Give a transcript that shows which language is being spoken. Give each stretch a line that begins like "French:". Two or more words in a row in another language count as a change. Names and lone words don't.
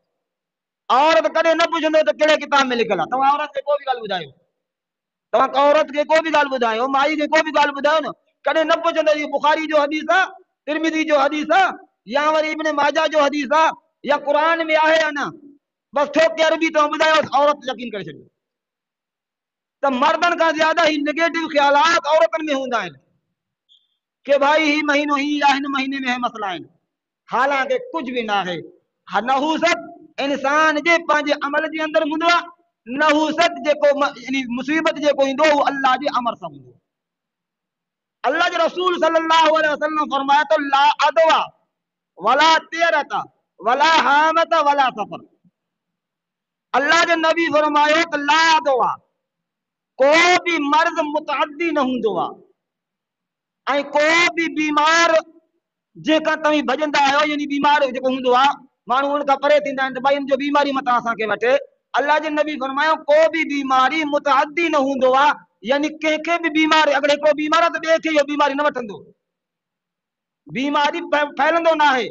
Sindhi: औरत कॾहिं न पुछंदो त कहिड़े किताब में लिखियलु आहे। तव्हां औरत खे को बि ॻाल्हि ॿुधायो, तव्हां औरत खे को बि ॻाल्हि ॿुधायो, माई खे को बि ॻाल्हि ॿुधायो न, कॾहिं न पुछंदो इहो बुखारी जो हदीस आहे, तिरमिज़ी जो हदीस आहे, या वरी इब्न माजा जो हदीस आहे, या क़ुरान में आहे या न, बस ठोक के अरबी तो ॿुधायो, औरत यकीन करे छॾियो।
Urdu: تو مردن کا زیادہ ہی نیگیٹو خیالات عورتن میں ہوندا ہے کہ بھائی ہی مہینو ہی یا ہن مہینے میں ہے مسئلہ ہے، حالانکہ کچھ بھی نا ہے.
Sindhi: नहूसत इंसान जे पंहिंजे अमल जे अंदर हूंदो आहे, नहूसत जेको यानी मुसीबत जेको ईंदो उहो अल्लाह जे अमर सां हूंदो। अल्लाह जे रसूल
Arabic: صلى الله عليه وسلم
Sindhi: फरमाया तो
Arabic: لا عدوى ولا طيرة ولا هامة ولا صفر.
Sindhi: अल्लाह जे नबी फरमायो तो
Arabic: لا عدوى,
Sindhi: को भी मर्ज मुतअद्दी न हूंदो आहे, ऐं को भी बीमार जेका तव्हीं भॼंदा आहियो यानी बीमार जेको हूंदो आहे माण्हू उन खां परे थींदा आहिनि त भई इन जो बीमारी मथां असांखे वठे। अल्लाह जे नबी फरमायो को भी बीमारी मुतअद्दी न हूंदो आहे, यानी कंहिंखे बि बीमारी अगरि हिकिड़ो बीमार आहे त ॿिए खे इहो बीमारी न वठंदो, बीमारी फैलंदो न आहे।